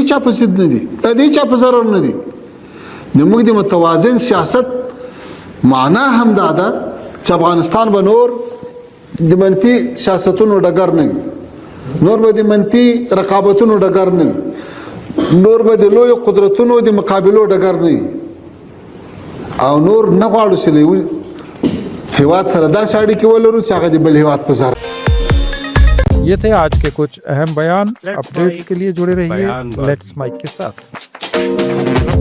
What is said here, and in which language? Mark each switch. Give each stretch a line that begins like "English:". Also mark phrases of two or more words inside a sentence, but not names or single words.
Pashto: هیچا په ضد نه دي دا د هیچا په ضرر نه دي د موږ د متوازن سیاست معنا هم دا ده چې افغانستان به نور د منفي سیاستونو ډګر نه وي، نور به د منفي رقابتونو ډګر نه وي، نور به د لویو قدرتونو د مقابلو ډګر نه وي، او نور نه غواړو چې له هیواد سره داسې اړیکې ولرو چې هغه د بل هیواد په ضرر.
Hindi: ये थे आज के कुछ अहम बयान। अपडेट्स के लिए जुड़े रहिए लेट्स माइक के साथ।